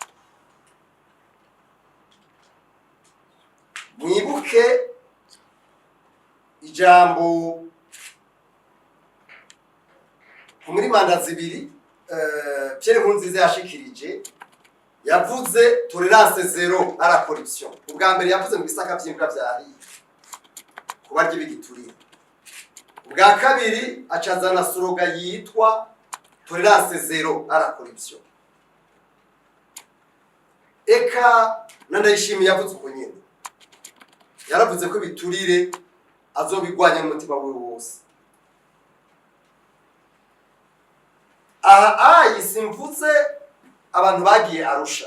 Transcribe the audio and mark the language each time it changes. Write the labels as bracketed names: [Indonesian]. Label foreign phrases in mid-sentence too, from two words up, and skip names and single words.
[Rundi] Mwibuke ijambo muri manda zibiri Pierre Nkurunziza yashikirije, yavuze [French] tolerance zero à la corruption. [Rundi] Ubwa mbere yavuze mu bisaka by'imbwa byari kubarya bigiturire. Ubwa kabiri acazana slogan yitwa [French] tolerance zero à la corruption. [Rundi] Eka Ndayishimiye yavuze uko nyene, yaravuze ko biturire azobigwanya mu mutima we wose. Simvuze abantu bagiye Arusha.